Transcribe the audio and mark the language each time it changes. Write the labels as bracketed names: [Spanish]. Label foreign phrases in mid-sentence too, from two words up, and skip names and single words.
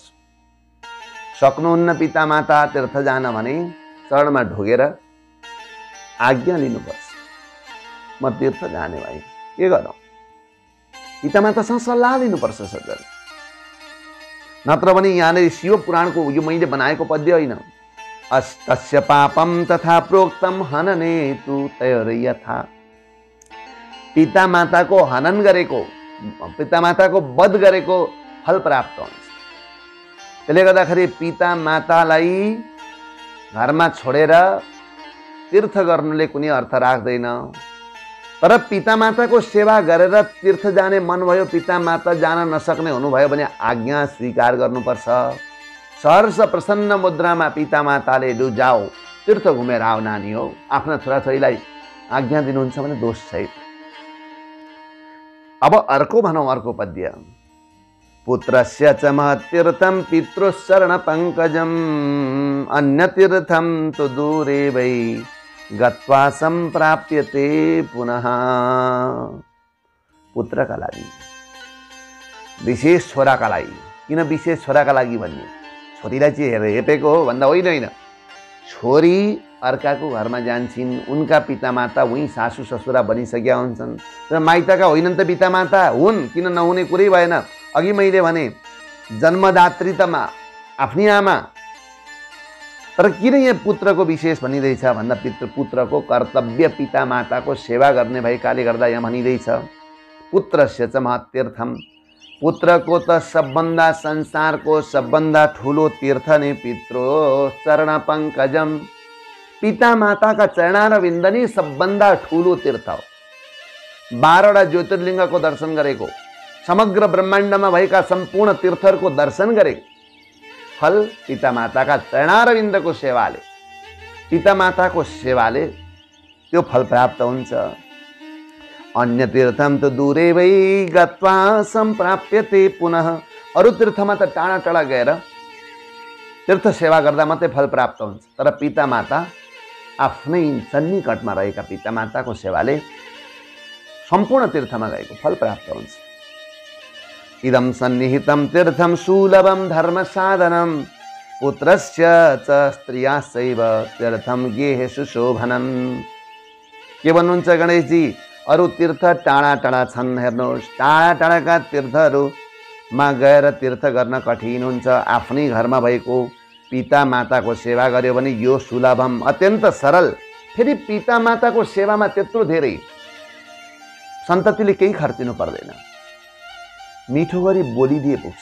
[Nepali] सक्नुहुन्न पितामाता तीर्थ जान भने चरणमा ढोगेर आज्ञा लिनुपर्छ, म तीर्थ जाने भाइ, के गरौँ? पितामातासँग सल्लाह लिनुपर्छ सर, नत्र भने यहाँनिर शिव पुराणको यो मैले बनाएको पद्य होइन। [Sanskrit] अस्तस्य पापम तथा प्रोक्तम हननेतु तैर्यथा। [Nepali] पितामाताको हनन गरेको, पितामाताको वध गरेको फल प्राप्त हुन्छ। त्यसले गर्दाखेरि पितामातालाई घरमा छोडेर तीर्थ गर्नुले कुनै अर्थ राख्दैन। तर पितामाताको सेवा गरेर तीर्थ जाने मन भयो, पितामाता जान नसक्ने हुनुभयो भने आज्ञा स्वीकार गर्नुपर्छ। सहर्ष प्रसन्न मुद्रामा पितामाताले लु जाऊ तीर्थ घुमेर आऊ नानी हो, आफ्ना छोराछोरीलाई आज्ञा दिनुहुन्छ भने दोष छैन। अब अर्को भनौँ, अर्को पद्य। [Sanskrit] पुत्रस्य च महतीर्थं पितृशरण पंकजम अन्य तीर्थं तु दूरे वै गत्वा संप्राप्यते पुनः। [Nepali] पुत्रका लागि, विशेष छोराका लागि, किन विशेष छोराका लागि भन्ने? छोरीलाई चाहिँ हेपेको हो भन्दा होइन, छोरी अर्काको घरमा जान्छन्, उनका पितामाता उही सासू ससुरा बनिसकेका हुन्छन् र माइतका होइनन् त पितामाता हुन्, किन नहुने कुरै भएन। अघि मैले भने जन्मदात्री त आफ्नी आमा, तर किन यहाँ पुत्रको विशेष भनिँदैछ भन्दा पुत्रको कर्तव्य पितामाताको सेवा गर्ने भएकाले गर्दा यहाँ भनिँदैछ। [Sanskrit] पुत्रस्य च महतीर्थम, [Nepali] पुत्रको त सबभन्दा संसारको सबभन्दा ठुलो तीर्थ नै [Sanskrit] पितृ चरण पंकजम। [Nepali] पितामाताका चरणारविन्द नै सबभन्दा ठुलो तीर्थ हो। 12वटा ज्योतिर्लिङ्गको दर्शन गरेको, समग्र ब्रह्माण्डमा भएका सम्पूर्ण तीर्थहरूको दर्शन गरेको फल पितामाताका चरणारविन्दको सेवाले, पितामाताको सेवाले त्यो फल प्राप्त हुन्छ। [Sanskrit] अन्य तीर्थम त दूरे वै गत्वा सम्प्राप्यते पुनः। [Nepali] अरू तीर्थमा त टाढा टाढा गएर तीर्थ सेवा गर्दा मात्रै फल प्राप्त हुन्छ, तर पितामाता आफ्नै सन्निकटमा रहेका पितामाताको सेवाले सम्पूर्ण तीर्थमा गएको फल प्राप्त हुन्छ। [Sanskrit] इदं सन्निहितं तीर्थं सुलभं धर्म साधनं पुत्रस्य च स्त्रियाश्चैव तीर्थं गेहे सुशोभनं। [Nepali] के भन्नुहुन्छ गणेशजी? अरू तीर्थ टाढा टाढा छन्, हेर्नुहोस्, टाढा टाढाका तीर्थहरूमा गएर तीर्थ गर्न कठिन हुन्छ। आफ्नै घरमा भएको पितामाताको सेवा गर्यो भने यो सुलभम, अत्यन्त सरल। फेरि पितामाताको सेवामा त्यत्रो धेरै सन्ततिले केही खर्चिनु पर्दैन, मिठो गरी बोलिदिए पुग्छ।